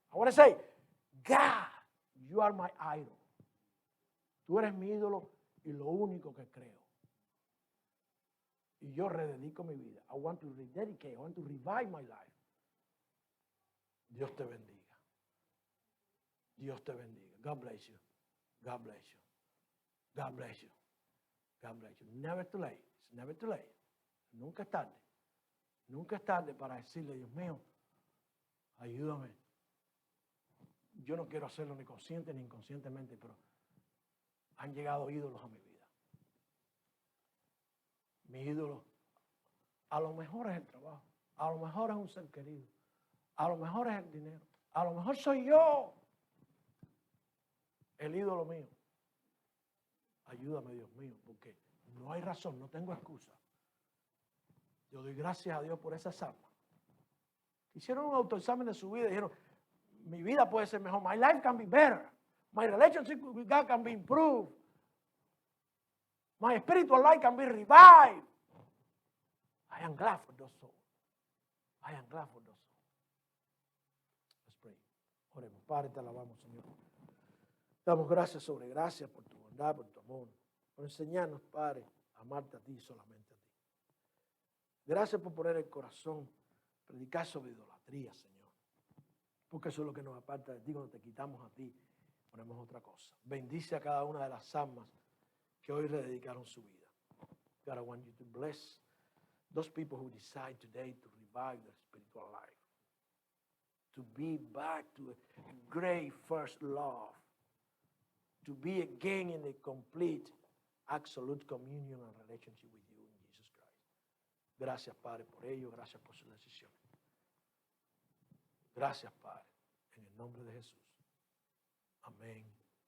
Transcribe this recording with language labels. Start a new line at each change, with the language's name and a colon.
English: I want to say, God, you are my idol.
Spanish: Tú eres mi ídolo y lo único que creo. Y yo rededico mi vida.
English: I want to rededicate. I want to revive my life.
Spanish: Dios te bendiga. Dios te bendiga.
English: God bless you. God bless you. God bless you. God bless you. Never too late. It's never too late.
Spanish: Nunca es tarde. Nunca es tarde para decirle, Dios mío, ayúdame. Yo no quiero hacerlo ni consciente ni inconscientemente, pero han llegado ídolos a mi vida. Mi ídolo, a lo mejor es el trabajo, a lo mejor es un ser querido, a lo mejor es el dinero, a lo mejor soy yo, el ídolo mío. Ayúdame, Dios mío, porque no hay razón, no tengo excusa. Yo doy gracias a Dios por esas almas. Hicieron un autoexamen de su vida y dijeron, mi vida puede ser mejor.
English: My life can be better. My relationship with God can be improved. My spiritual life can be revived. I am glad for those souls. I am glad for those souls. Let's pray.
Spanish: Oremos. Padre, te alabamos, Señor. Damos gracias sobre gracias por tu bondad, por tu amor. Por enseñarnos, Padre, a amarte a ti y solamente a ti. Gracias por poner el corazón, predicar sobre idolatría, Señor. Porque eso es lo que nos aparta de ti. Cuando te quitamos a ti, ponemos otra cosa. Bendice a cada una de las almas que hoy rededicaron su vida.
English: God, I want you to bless those people who decide today to revive their spiritual life. To be back to a great first love. To be again in a complete, absolute communion and relationship with you in Jesus Christ.
Spanish: Gracias, Padre, por ello. Gracias por su decisión. Gracias, Padre, en el nombre de Jesús. Amén.